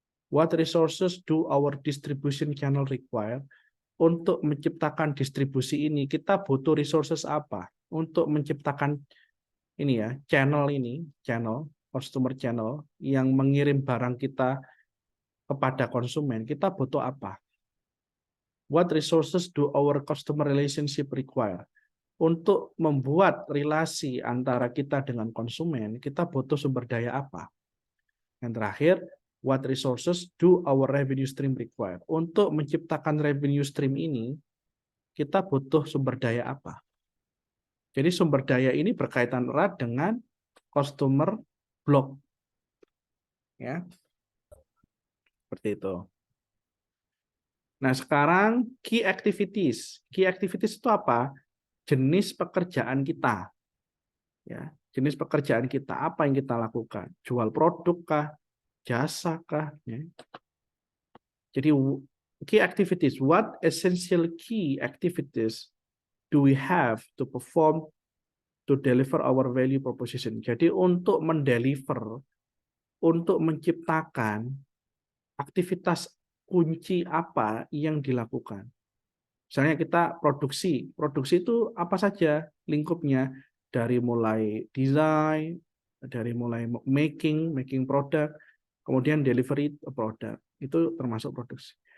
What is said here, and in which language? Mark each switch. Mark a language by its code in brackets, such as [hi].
[en] What resources do our distribution channel require? [id] Untuk menciptakan distribusi ini, kita butuh resources apa? Untuk menciptakan ini ya, channel, customer channel yang mengirim barang kita kepada konsumen, kita butuh apa? [en] What resources do our customer relationship require? [id] Untuk membuat relasi antara kita dengan konsumen, kita butuh sumber daya apa? Yang terakhir, [en] what resources do our revenue stream require? [id] Untuk menciptakan revenue stream ini, kita butuh sumber daya apa? Jadi sumber daya ini berkaitan erat dengan customer block. Ya. Seperti itu. Nah, sekarang key activities. Key activities itu apa? Jenis pekerjaan kita. Ya, jenis pekerjaan kita, apa yang kita lakukan? Jual produk kah? Jasa kah? Ya. [en] Jadi key activities, what essential key activities do we have to perform to deliver our value proposition? [id] Jadi untuk mendeliver, untuk menciptakan aktivitas kunci apa yang dilakukan. Misalnya kita produksi, produksi itu apa saja lingkupnya, dari mulai desain, dari mulai making produk, kemudian delivery produk, itu termasuk produksi.